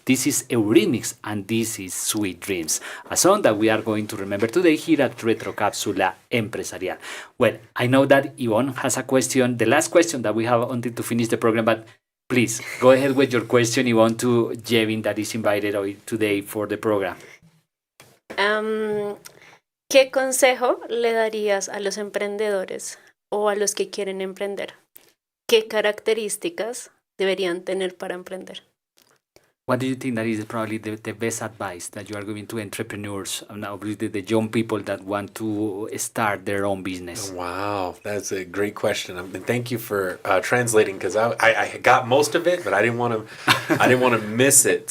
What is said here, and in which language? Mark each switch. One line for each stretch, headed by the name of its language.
English: This is Eurythmics, and this is Sweet Dreams, a song that we are going to remember today here at Retrocapsula Empresarial. Well, I know that Yvonne has a question, the last question that we have until to finish the program, but please, go ahead with your question, Yvonne, to Jevin, that is invited today for the program.
Spanish: ¿Qué consejo le darías a los emprendedores o a los que quieren emprender? ¿Qué características deberían tener para emprender?
English: What do you think that is probably the best advice that you are giving to entrepreneurs, and obviously the young people that want to start their own business? Wow, that's a great question. And thank you for translating, because I got most of it, but I didn't want to miss it.